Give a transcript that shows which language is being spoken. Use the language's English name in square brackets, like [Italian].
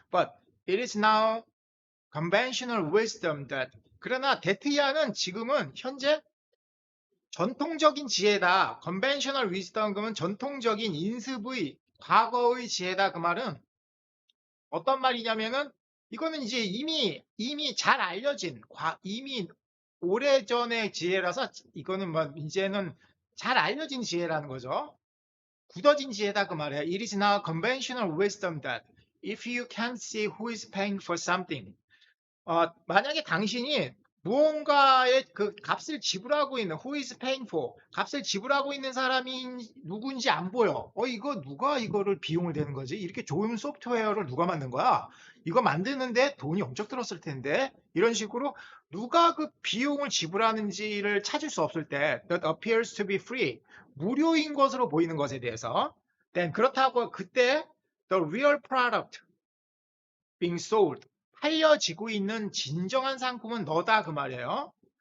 [English] But it is now conventional wisdom that [Korean] 그러나 데트이아는 지금은 현재 전통적인 지혜다. [English] conventional wisdom [Korean] 그러면 전통적인 인습의 과거의 지혜다. 그 말은 어떤 말이냐면은 이거는 이제 이미 잘 알려진 이미 오래전의 지혜라서 이거는 뭐 이제는 잘 알려진 지혜라는 거죠. 굳어진 지혜다 그 말이에요. [English] It is now conventional wisdom that if you can't see who is paying for something, [Korean] 만약에 당신이 무언가의 그 값을 지불하고 있는 who is paying for 값을 지불하고 있는 사람이 누군지 안 보여. 이거 누가 이거를 비용을 대는 거지? 이렇게 좋은 소프트웨어를 누가 만든 거야? 이거 만드는데 돈이 엄청 들었을 텐데 이런 식으로 누가 그 비용을 지불하는지를 찾을 수 없을 때 [English] that appears to be free [Korean] 무료인 것으로 보이는 것에 대해서 then 그렇다고 그때 [English] the real product being sold [Korean] 팔려지고 있는 진정한 상품은 너다 그 말이에요.